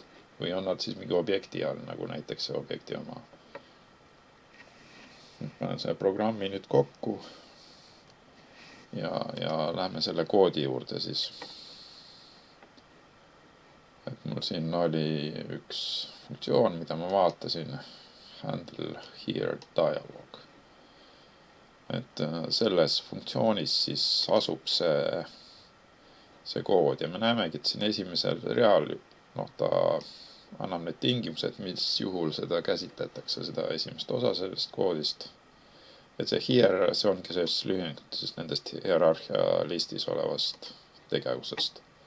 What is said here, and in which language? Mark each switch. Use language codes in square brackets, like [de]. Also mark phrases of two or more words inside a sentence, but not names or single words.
[et] Või on nad siis mingi objekti all, nagu näiteks see objekti oma. Panen selle programmi nüüd kokku ja lähme selle koodi juurde siis. Et mul siin oli üks funktsioon, mida ma vaatasin, [en] handle here dialog. [et] Et selles funktsioonis siis asub see kood ja me näemegi, et siin esimesel real ta annab need tingimused, mis juhul seda käsitletakse, seda esimest osa sellest koodist. Et see here, see ongi selles lühendatud nendest hierarhia listis olevast tegevusest.